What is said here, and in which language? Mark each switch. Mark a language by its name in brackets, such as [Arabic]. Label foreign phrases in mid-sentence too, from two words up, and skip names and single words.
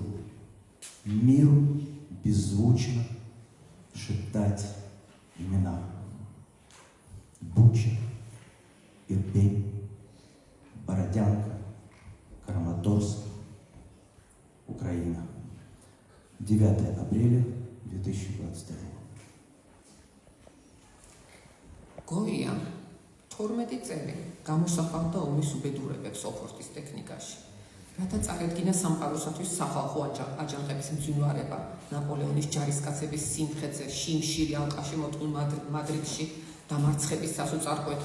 [Russian] Миру беззвучно шептать имена. Буча, Ирпень, Бородянка, Краматорск, Украина. 9 апреля 2022. [Georgian] გოია 12 წელი გამოსახავდა ომის უბედურებებს ოფორტის ტექნიკაში. რათა წარედგინა სამყაროსათვის სახალხო აჯანყების მძვინვარება ნაპოლეონის ჯარისკაცების სიმხედზე შიმშილი ალყაში მოწყვილ მადრიდში დამარცხების სასოწარკვეთა.